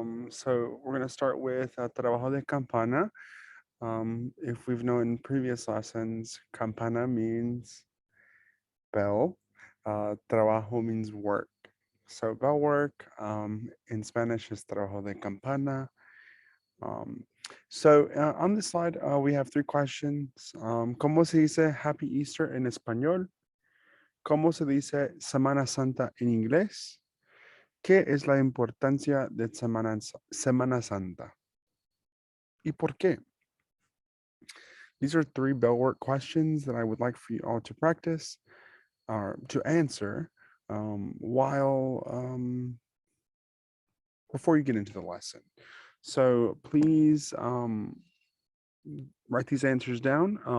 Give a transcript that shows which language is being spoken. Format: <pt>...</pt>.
<en>So we're going to start with Trabajo de Campana. If we've known in previous lessons, campana means bell. Trabajo means work. So bell work in Spanish is trabajo de campana. Um, so on this slide, we have three questions.</en> <es>¿Cómo se dice Happy Easter en español? ¿Cómo se dice Semana Santa en inglés? ¿Qué es la importancia de Semana Santa? ¿Y por qué?</es> <en>These are three bell work questions that I would like for you all to practice or to answer while before you get into the lesson. So please write these answers down.</en>